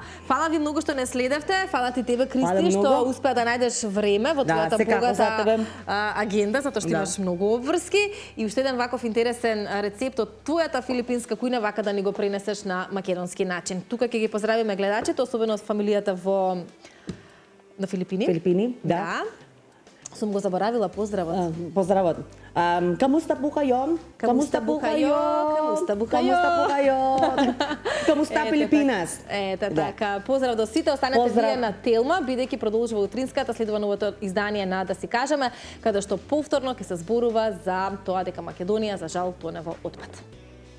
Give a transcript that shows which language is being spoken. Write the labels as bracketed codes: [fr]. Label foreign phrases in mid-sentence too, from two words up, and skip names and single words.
[mk] Фала ви многу што не следевте. Фала ти тебе, Кристи, што успеа да најдеш време во твојата богата агенда, затоа што имаш многу обврски и уште еден ваков интересен рецепт од твојата филипинска кујна вака да ни го пренесеш на македонски начин. Тука ќе ги поздравиме гледачите, особено од фамилијата на Филипини. Филипини, да. Сум го заборавила поздравот. Поздравот. [tl] Kamusta po kayo? Kamusta po kayo? Kamusta po kayo? Kamusta po kayo? Kamusta Pilipinas? [mk] Ете така. Поздрав до сите, останете вие на Телма, бидејќи продолжува утринската, следува новото издание на Да си кажеме, каде што повторно ќе се зборува за тоа дека Македонија за жал тоне во отпад.